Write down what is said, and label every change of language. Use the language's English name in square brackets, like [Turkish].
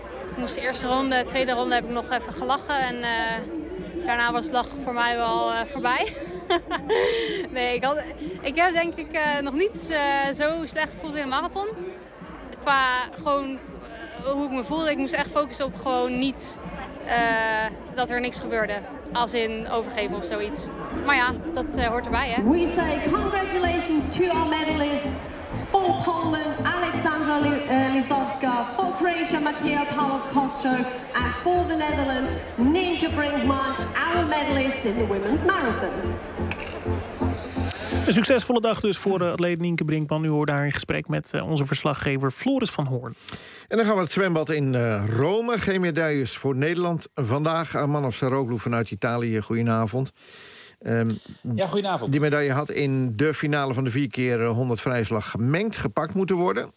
[Dutch] Ik moest de eerste ronde, de tweede ronde heb ik nog even gelachen. En daarna was het lachen voor mij wel voorbij. Nee, ik heb denk ik nog niet zo slecht gevoeld in de marathon. Qua gewoon hoe ik me voelde. Ik moest echt focussen op gewoon niet dat er niks gebeurde. Als in overgeven of zoiets. Maar ja, dat hoort erbij, hè. [English] We say congratulations to our medalists. For Poland, Alexandra Lisowska. For Croatia, Mateo Palop-Kostro. And for the Netherlands, Nienke Brinkman. Our medalists in the women's marathon. [Dutch] Een succesvolle dag dus voor de atleet Nienke Brinkman. U hoorde haar in gesprek met onze verslaggever Floris van Hoorn. En dan gaan we het zwembad in Rome. Geen medailles voor Nederland vandaag. Manof Saroglu vanuit Italië, goedenavond. Goedenavond. Die medaille had in de finale van de 4x100 vrije slag gemengd gepakt moeten worden.